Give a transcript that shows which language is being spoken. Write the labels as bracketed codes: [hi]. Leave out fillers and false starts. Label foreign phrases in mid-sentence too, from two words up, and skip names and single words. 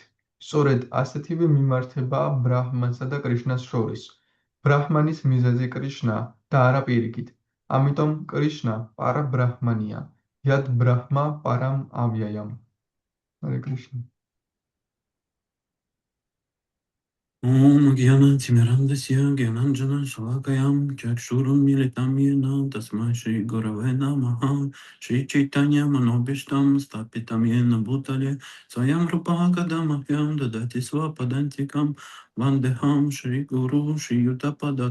[ka] სწორედ ასეთივე მიმართებაა ბრაჰმანსა და კრიშნას შორის. ბრაჰმანის მიზეზი კრიშნაა და არა პირიქით. ამიტომ კრიშნა პარა ბრაჰმანია. [sa] यद् ब्रह्म परम् अव्ययम्. हरे कृष्ण. ॐ ज्ञान तिमिरान्धस्य ज्ञानाञ्जन शलाकया चक्षुरुन् मीलितं येन तस्मै श्री गुरवे नमः श्री चैतन्य मनोऽभीष्टं स्थापितं येन भूतले स्वयं रूप कदामह्यं ददाति स्वपदान्तिकम् वन्देऽहं श्री गुरु श्री युतपद